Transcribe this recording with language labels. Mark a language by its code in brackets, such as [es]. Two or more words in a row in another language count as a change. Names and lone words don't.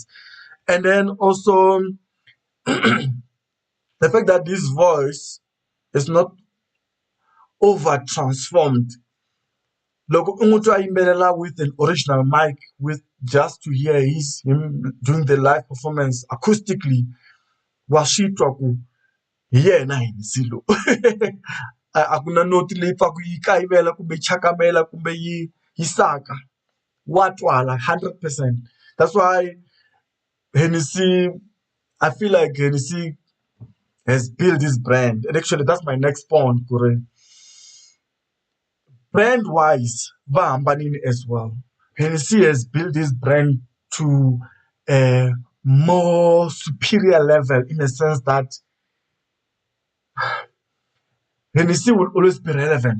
[en] And then also the fact that this voice is not over transformed. [ts] Loko umuntu ayimbelela [en] with an original mic with just to hear him doing the live performance acoustically, [ts] washitwa ku hi yena Hennessy lo. A ku na noti leyi pfaku yi kayivela kumbe chakamela kumbe yi saka. Wa twala 100%. [en] That's why Hennessy, I feel like Hennessy has built this brand. And actually, that's my next point, Kure. Brand-wise, Vahambanini as well. Hennessy has built this brand to a more superior level in the sense that Hennessy will always be relevant.